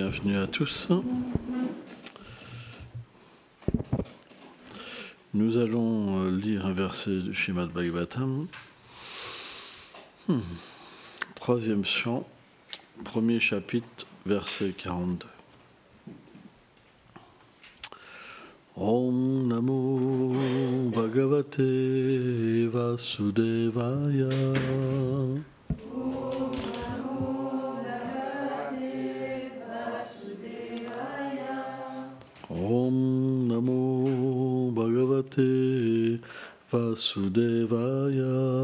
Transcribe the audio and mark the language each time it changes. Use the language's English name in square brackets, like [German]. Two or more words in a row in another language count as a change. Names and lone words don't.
[French] bienvenue à tous. Nous allons lire un verset du Srimad Bhagavatam. Troisième chant, premier chapitre, verset 42. [Sanskrit] ॐ नमो भगवते वासुदेवाय. ॐ नमो भगवते वासुदेवाय.